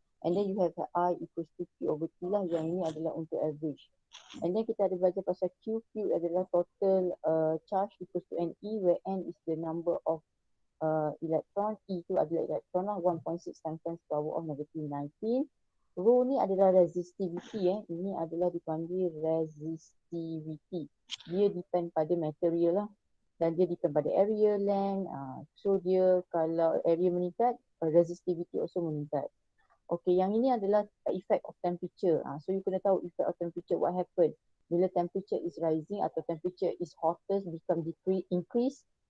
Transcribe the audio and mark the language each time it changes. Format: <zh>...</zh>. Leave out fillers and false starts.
<en>And then you have I equals to Q over T lah.</en> <ms>Yang ini adalah untuk average.</ms> <en>And then</en> <ms>kita ada belajar pasal Q.</ms> <en>Q adalah total charge equals to NE, where N is the number of electron.</en> <ms>E tu adalah electron lah.</ms> <en>1.6 times 10 to the power of negative 19.</en> <ms>Rho ni adalah resistivity. Ini adalah dipanggil resistivity. Dia depend pada material lah. Dan dia depend pada area, length. So dia kalau area meningkat, resistivity also meningkat.</ms> <en>Okay,</en> <ms>yang ini adalah</ms> <en>effect of temperature. So you</en> <ms>kena tahu</ms> <en>effect of temperature, what happen. Bila temperature is rising atau temperature is hotter, become increase.</en>